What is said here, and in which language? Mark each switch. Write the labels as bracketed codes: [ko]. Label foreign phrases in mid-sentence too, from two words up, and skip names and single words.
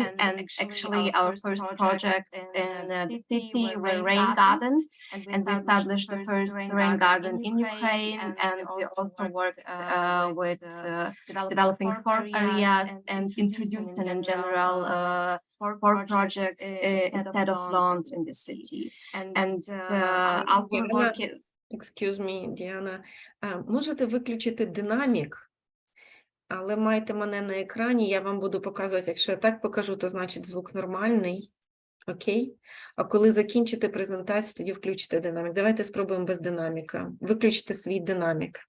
[en] And actually, our first project in the city were rain gardens, and we established the first rain garden in Ukraine. And we also worked with developing farm areas and introducing in general for projects instead of lawns in the city. And also working... Excuse me, Diana. [uk] Можете виключити динамік, але майте мене на екрані, я вам буду показувати. Якщо я так покажу, то значить звук нормальний. Окей? А коли закінчите презентацію, тоді включите динамік. Давайте спробуємо без динаміка. Виключите свій динамік.